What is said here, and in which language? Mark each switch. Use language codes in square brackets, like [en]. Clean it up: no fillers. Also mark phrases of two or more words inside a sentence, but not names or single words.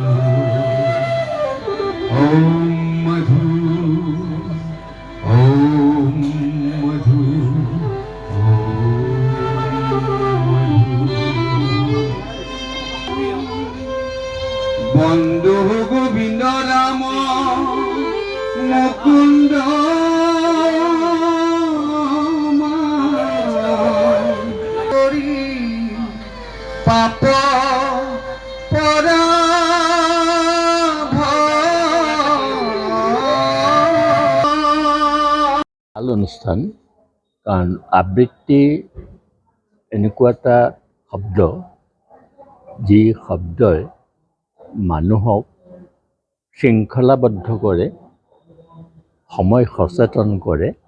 [sa] ॐ मधु ॐ मधु बन्धु गोविन्द राम मुकुन्द পাপ [as] ভাল অনুষ্ঠান, কাৰণ আবৃত্তি এনেকুৱা এটা শব্দ যি শব্দই মানুহক শৃংখলাবদ্ধ কৰে, সময় সচেতন কৰে।